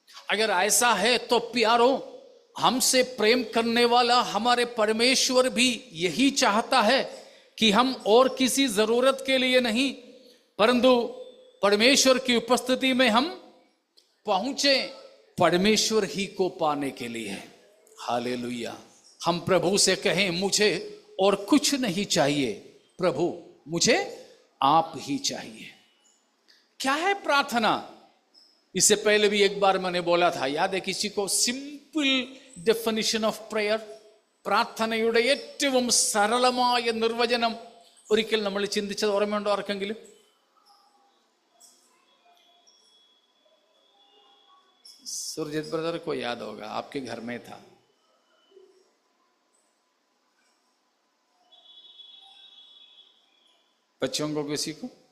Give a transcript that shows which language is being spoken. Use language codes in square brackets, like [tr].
[hi] अगर ऐसा है तो प्यारो, हमसे प्रेम करने वाला हमारे परमेश्वर भी यही चाहता है कि हम और किसी जरूरत के लिए नहीं, परंतु परमेश्वर की उपस्थिति में हम पहुंचे परमेश्वर ही को पाने के लिए। हालेलुया। हम प्रभु से कहें, मुझे और कुछ नहीं चाहिए प्रभु, मुझे आप ही चाहिए। क्या है प्रार्थना? इससे पहले भी एक बार मैंने बोला था, याद है किसी को? [en] simple definition of prayer, [ml] പ്രാർത്ഥനയുടെ ഏറ്റവും സരളമായ നിർവചനം ഒരിക്കൽ നമ്മൾ ചിന്തിച്ചത് ഓർമ്മയുണ്ടോ ആർക്കെങ്കിലും? [hi] सुरजीत ब्रदर को याद होगा, आपके घर में था। बच्चों को किसी को?